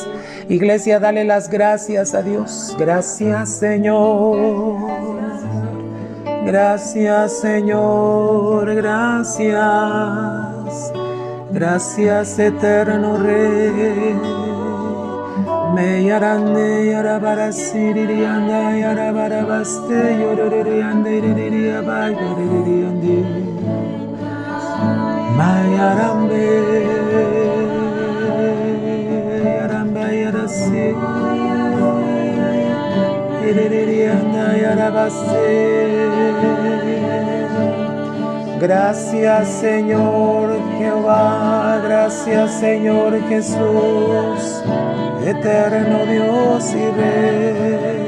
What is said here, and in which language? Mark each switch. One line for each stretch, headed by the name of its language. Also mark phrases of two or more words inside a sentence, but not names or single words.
Spanish: Iglesia, dale las gracias a Dios. Gracias, Señor. Gracias, Señor. Gracias. Gracias, eterno Rey. Me yarande yarabarasirianda yarabarabaste yororianda irianda Mayarambe yaramba yarasi irianda yarabaste. Gracias, Señor Jehová, gracias, Señor Jesús, eterno Dios y Rey.